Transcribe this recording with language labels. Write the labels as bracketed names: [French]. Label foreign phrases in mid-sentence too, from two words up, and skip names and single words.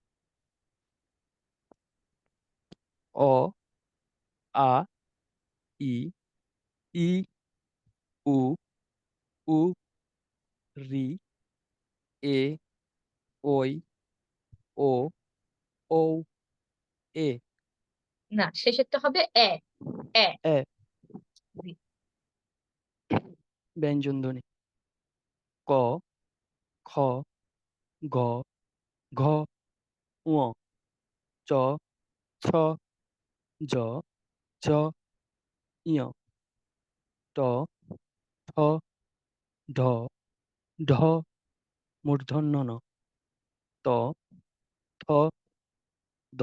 [Bangla] অ, আ, ই, ই, উ, উ, রি, এ, ওই, ও, ও, এ। না, শেষেরটা হবে এ। এ। এ। জি। ব্যঞ্জন ধ্বনি ক, খ, গ, ঘ, ঙ, চ, ছ, জ, ঝ, ইয়, ট, ঠ, ঢ, ঢ, মূর্ধন্য ণ, ত, থ, দ,